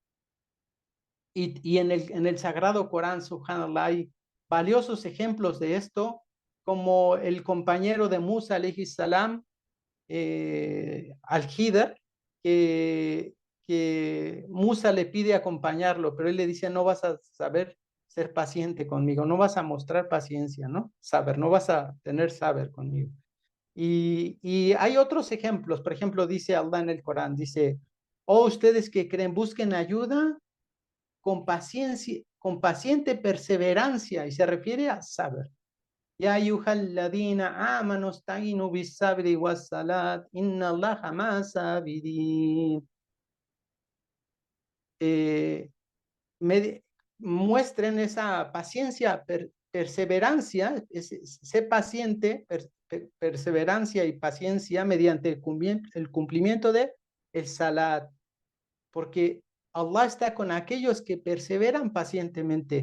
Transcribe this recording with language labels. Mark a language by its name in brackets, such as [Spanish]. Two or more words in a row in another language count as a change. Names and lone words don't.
[Spanish] Y en el Sagrado Corán, subhanallah, hay valiosos ejemplos de esto, como el compañero de Musa, [Arabic] عليه السلام, [Spanish] Al-Hidr, que Musa le pide acompañarlo, pero él le dice, no vas a saber ser paciente conmigo, no vas a mostrar paciencia, ¿no? Saber, no vas a tener saber conmigo. Y hay otros ejemplos, por ejemplo, dice Allah en el Corán, dice, oh, ustedes que creen, busquen ayuda con paciencia, con paciente perseverancia, y se refiere a saber. [Arabic] يا أيها الذين آمنوا استعينوا بالصبر والصلاة إن الله مع الصابرين. [Spanish] Eh, muestren esa paciencia, perseverancia, sé paciente, perseverancia y paciencia mediante el cumplimiento de el salat, porque Allah está con aquellos que perseveran pacientemente.